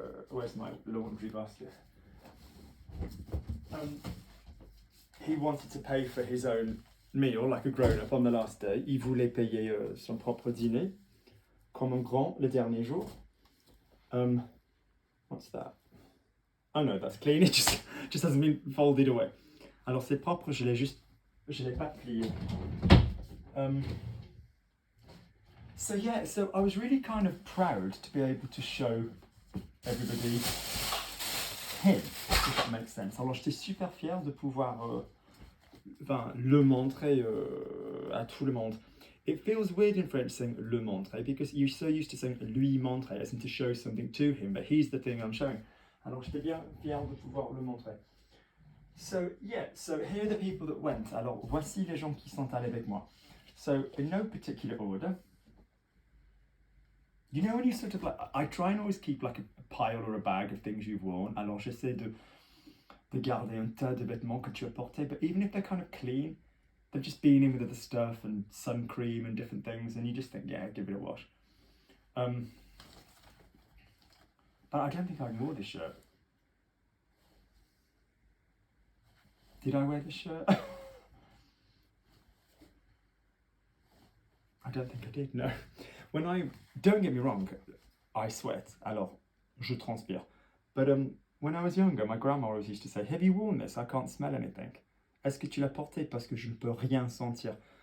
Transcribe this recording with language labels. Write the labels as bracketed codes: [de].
[en] Where's my laundry basket? He wanted to pay for his own meal like a grown-up on the last day. [fr] Il voulait payer son propre dîner comme un grand le dernier jour. [en] What's that? Oh no, that's clean. It just hasn't been folded away. [fr] Alors c'est propre, je l'ai pas plié. [en] So yeah, so I was really kind of proud to be able to show everybody him, if that makes sense. [fr] Alors j'étais super fier de pouvoir le montrer à tout le monde. [en] It feels weird in French saying le montrer because you're so used to saying lui montrer as in to show something to him, but he's the thing I'm showing. [fr] Alors j'étais bien fier de pouvoir le montrer. [en] So yeah, so here are the people that went. [fr] Alors voici les gens qui sont allés avec moi. [en] So in no particular order. You know when you sort of like, I try and always keep like a pile or a bag of things you've worn. [fr] Alors j'essaie de garder un tas de vêtements que tu as portés, [en] but even if they're kind of clean, they've just been in with other stuff and sun cream and different things, and you just think, yeah, give it a wash. But I don't think I wore this shirt. Did I wear this shirt? I don't think I did, no. Don't get me wrong, I sweat, [fr] alors je transpire. [en] But when I was younger, my grandma always used to say, have you worn this? I can't smell anything. [fr] Est-ce que tu l'as porté parce que je ne peux rien sentir?